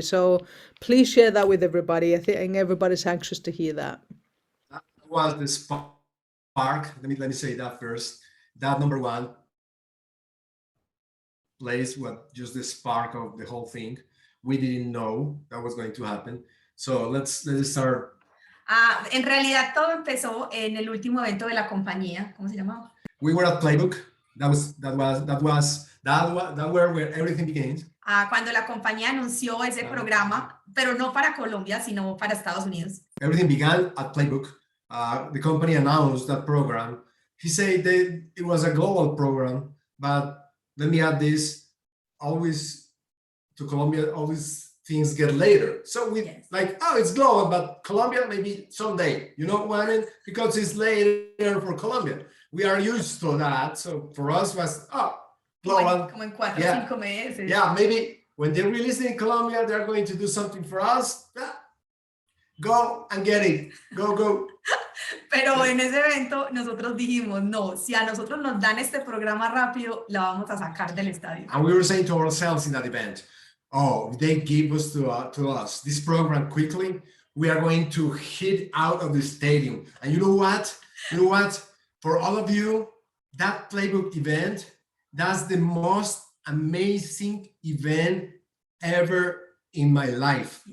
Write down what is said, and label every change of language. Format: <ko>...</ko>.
<en>So please share that with everybody. I think everybody's anxious to hear that. That was the spark. Let me say that first. That number one place was just the spark of the whole thing. We didn't know that was going to happen. So let's start.</en> <es>En realidad todo empezó en el último evento de la compañía. ¿Cómo se llamaba?</es> <en>We were at Playbook. That where everything begins.</en> <es>Cuando la compañía anunció ese programa, pero no para Colombia, sino para Estados Unidos.</es> <en>Everything began at Playbook. The company announced that program. He said that it was a global program, but let me add this, always to Colombia, all these things get later. So we it's global, but Colombia maybe someday, you know what I mean? Because it's later for Colombia. we are used to that. So for us was, global.</en> <es>Como en 4 o</es> <en>Yeah.</en> <es>5 meses.</es> <en>Yeah, maybe when they release it in Colombia, they're going to do something for us. Go and get it. Go.</en> <es>Pero en ese evento nosotros dijimos, no, si a nosotros nos dan este programa rápido, la vamos a sacar del estadio.</es> <en>And we were saying to ourselves in that event, if they give us to us this program quickly, we are going to hit out of the stadium. And you know what? For all of you, that playbook event, that's the most amazing event ever in my life.</en>